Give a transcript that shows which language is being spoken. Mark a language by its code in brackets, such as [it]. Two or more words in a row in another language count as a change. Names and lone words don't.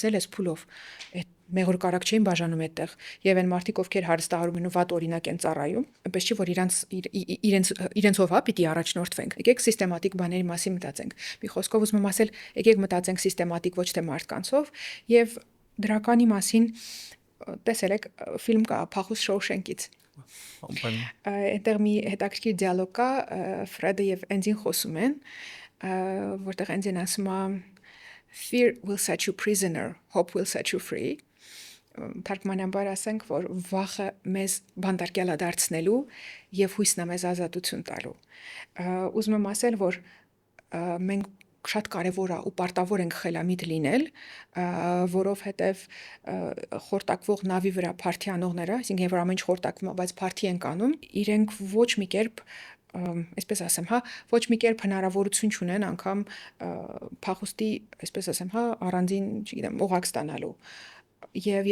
[hy] անցնել էս փուլով։ Այդ մեղր կարակ չէին բաժանում այդտեղ եւ այն մարդիկ ովքեր հարստահարում են ու վատ օրինակ են ծառայում այնպես չի որ իրենցով հա պիտի առաջնորդվենք եկեք սիստեմատիկ բաների մասին մտածենք մի խոսքով ուզում եմ ասել եկեք մտածենք սիստեմատիկ ոչ թե մարդկանցով եւ դրականի մասին տեսել եք ֆիլմ կա Փախուս Շոուշենկից այնտեղ մի հետաքրքիր դիալոգ կա Ֆրեդը եւ Էնդին խոսում են որտեղ Էնդին ասում է [en] Fear will set you prisoner, hope will set you free. [hy] Թարգմանաբար ասենք, որ վախը մեզ բանտարկյալ է դարձնելու եւ հույսն է մեզ ազատություն տալու։ Ուզում եմ ասել, որ մենք շատ կարևոր է ու պարտավոր ենք խելամիտ լինել, որովհետեւ խորտակվող նավի վրա փարթի անողները, այսինքն որ ամեն ինչ խորտակվում է, բայց փարթի են կանում, իրենք ոչ մի կերպ այսպես ասեմ, հա, ոչ մի կերպ հնարավորություն չունեն անգամ փախուստի, այսպես ասեմ, հա, առանձին, չգիտեմ, օղակ ստանալու։ Եվ